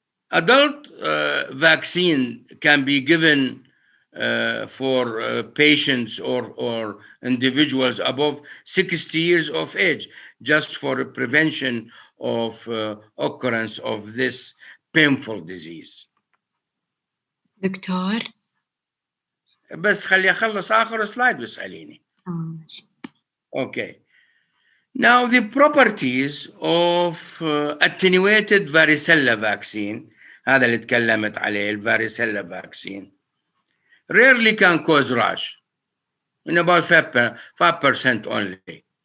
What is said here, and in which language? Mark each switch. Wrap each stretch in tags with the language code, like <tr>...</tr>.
<en>Adult vaccine can be given for patients or individuals above 60 years of age, just for prevention of occurrence of this painful disease.</en> <ar>دكتور بس خلي أخلص آخر سلايد واسأليني. ماشي.</ar> <en>Okay. Now the properties of attenuated varicella vaccine,</en> <ar>هذا اللي تكلمت عليه,</ar> <en>الvaricella vaccine, rarely can cause rash, in about 5% only.</en>